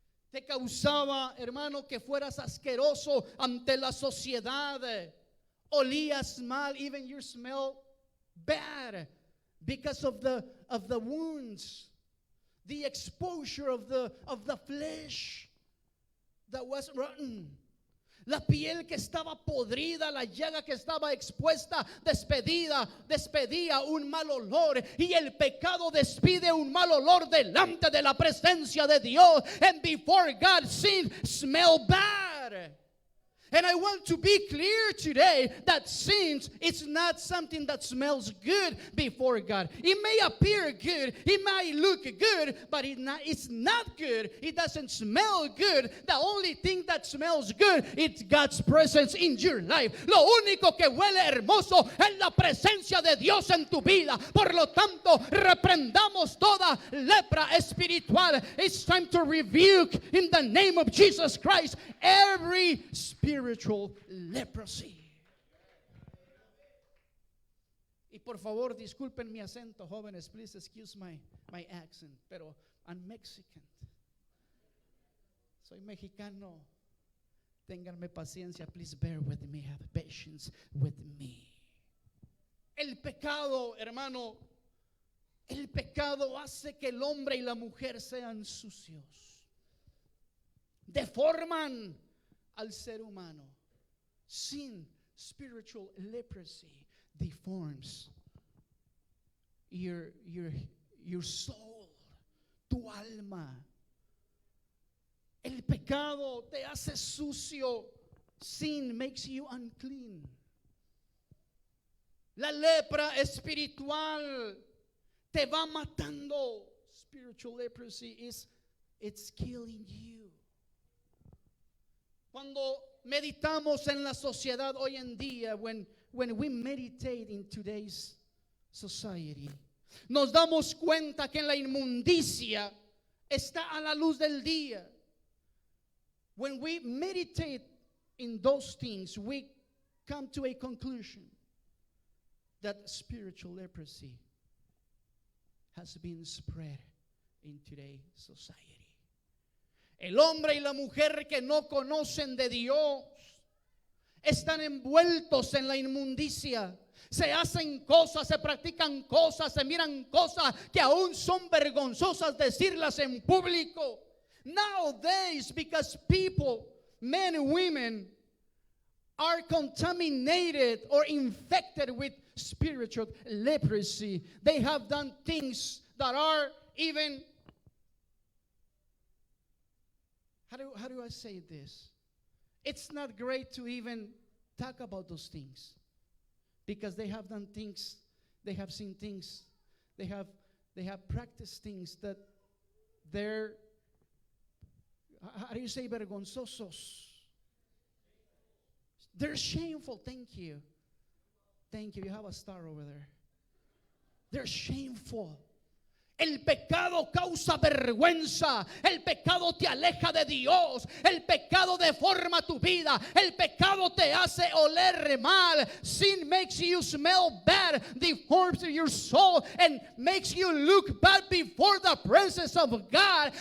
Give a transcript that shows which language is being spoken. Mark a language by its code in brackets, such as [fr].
[es] Te causaba, hermano, que fueras asqueroso ante la sociedad. Olías mal, [en] even you smell bad because of the wounds, the exposure of the flesh that was rotten. [es] La piel que estaba podrida, la llaga que estaba expuesta, despedía un mal olor. Y el pecado despide un mal olor delante de la presencia de Dios. [en] And before God, sin smell bad. And I want to be clear today that sin is not something that smells good before God. It may appear good, it might look good, but it's not good. It doesn't smell good. The only thing that smells good is God's presence in your life. [es] Lo único que huele hermoso es la presencia de Dios en tu vida. Por lo tanto, reprendamos toda lepra espiritual. [en] It's time to rebuke in the name of Jesus Christ every spiritual leprosy. [es] por favor, disculpen mi acento, jóvenes. [en] Please excuse my accent. [es] Pero [en] I'm Mexican. [es] Soy mexicano. Ténganme paciencia. [en] Please bear with me. Have patience with me. [es] El pecado, hermano, el pecado hace que el hombre y la mujer sean sucios. Deforman al ser humano. [en] Sin, spiritual leprosy, deforms your soul, [es] tu alma. El pecado te hace sucio. [en] Sin makes you unclean. [es] La lepra espiritual te va matando. [en] Spiritual leprosy it's killing you. [es] Cuando meditamos en la sociedad hoy en día, [en] when we meditate in today's society, [es] nos damos cuenta que en la inmundicia está a la luz del día. [en] When we meditate in those things, we come to a conclusion that spiritual leprosy has been spread in today's society. [es] El hombre y la mujer que no conocen de Dios están envueltos en la inmundicia. Se hacen cosas, se practican cosas, se miran cosas que aún son vergonzosas decirlas en público. [en] Nowadays, because people, men and women, are contaminated or infected with spiritual leprosy. They have done things that are even, how do I say this? It's not great to even talk about those things, because they have done things, they have seen things, they have practiced things that they're, how do you say, vergonzosos? They're shameful. Thank you. Thank you. You have a star over there. They're shameful. [es] El pecado causa vergüenza. El pecado te aleja de Dios. El pecado deforma tu vida. El pecado te hace oler mal. [en] Sin makes you smell bad, deforms your soul, and makes you look bad before the presence of God.